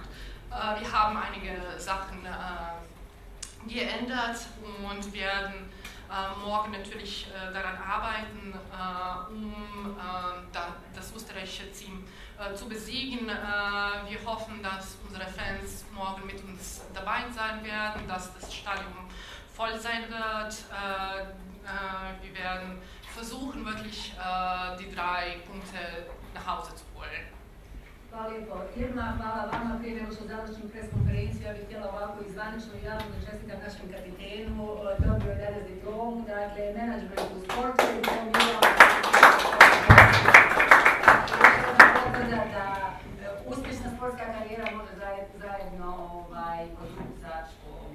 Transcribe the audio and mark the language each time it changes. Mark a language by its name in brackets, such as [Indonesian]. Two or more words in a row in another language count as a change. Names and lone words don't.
[German] Wir haben einige Sachen geändert und werden morgen natürlich daran arbeiten, um das österreichische Team zu besiegen. Wir hoffen, dass unsere Fans morgen mit uns dabei sein werden, dass das Stadion voll sein wird. Wir werden versuchen, wirklich die 3 Punkte nach Hause zu holen. [Bosnian] Hvala lijepo. Irma, hvala vama. Prije nego što završim pres konferenciju, ja bih htjela ovako izvanično i javno da čestitam našem kapitenu. Dobio je danas diplomu, dakle, menadžment u sportu i potvrda da uspješna sportska karijera može zajedno podvući sa školom.